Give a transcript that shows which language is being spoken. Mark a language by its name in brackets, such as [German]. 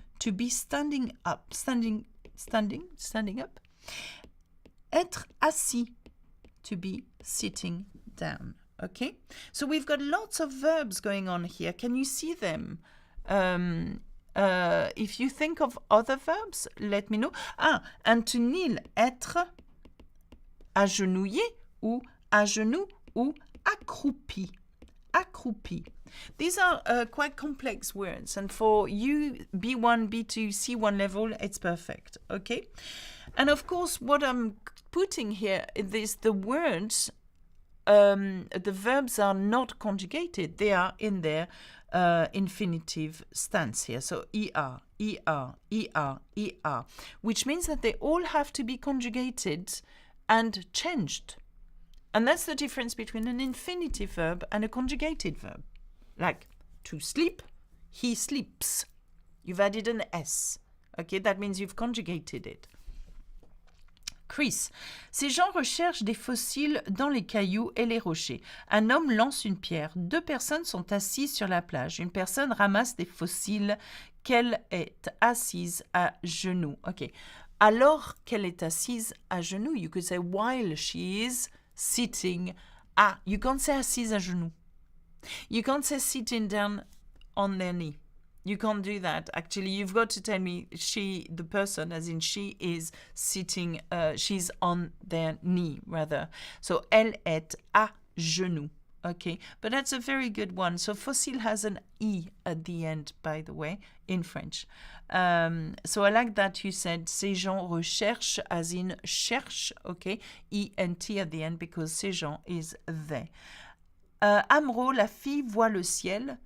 [English] To be standing up. Standing up. [French] Être assis. [English] To be sitting down. Okay? So we've got lots of verbs going on here. Can you see them? If you think of other verbs, let me know. And to kneel, [French] être agenouillé ou à genoux ou accroupi. Accroupi. [English] These are quite complex words, and for you, B1, B2, C1 level, it's perfect, okay? And of course, what I'm putting here is the words, the verbs are not conjugated. They are in their infinitive stance here. So ER, ER, ER, ER, which means that they all have to be conjugated and changed. And that's the difference between an infinitive verb and a conjugated verb. Like, to sleep, he sleeps. You've added an S. Okay, that means you've conjugated it. [French] Chris, ces gens recherchent des fossiles dans les cailloux et les rochers. Un homme lance une pierre. 2 personnes sont assises sur la plage. Une personne ramasse des fossiles qu'elle est assise à genoux. [English] Okay. [French] Alors qu'elle est assise à genoux, [English] you could say while she is sitting. You can't say [French] assise à genoux. [English] You can't say sitting down on their knee. You can't do that. Actually, you've got to tell me she, the person, as in she is sitting, she's on their knee, rather. So, [French] elle est à genoux. [English] Okay, but that's a very good one. So, fossile has an E at the end, by the way, in French. So, I like that you said [French] ces gens recherchent, [English] as in cherche, okay, ENT at the end, because ces gens is they. [French] Amro, la fille voit le ciel.